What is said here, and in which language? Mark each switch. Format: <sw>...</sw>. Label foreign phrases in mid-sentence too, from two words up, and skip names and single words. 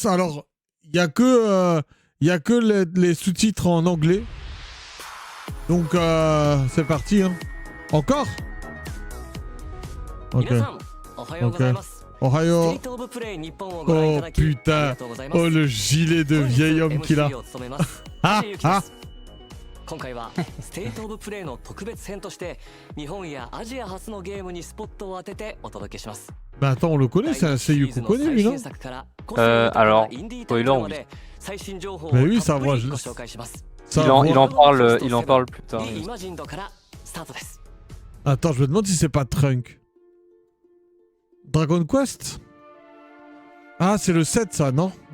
<fr>Alors, il n'y a que, les sous-titres en anglais. Donc, c'est parti. Hein. Encore? Ok. Ok. Ohayo. Oh putain. Oh, le gilet de vieil homme qu'il a. Ah, ah.</fr> <ja>今回はステートオブプレイの特別編として日本やアジア初のゲームにスポットを当ててお届けします。</ja> <fr>Bah attends, on le connaît, c'est un seiyuu qu'on connaît lui, non? Alors, spoiler, oui. Mais oui, ça voit. Il en parle plus tard. Attends, je me demande si c'est pas Trunk. Dragon Quest? Ah, c'est le 7 ça, non?</fr>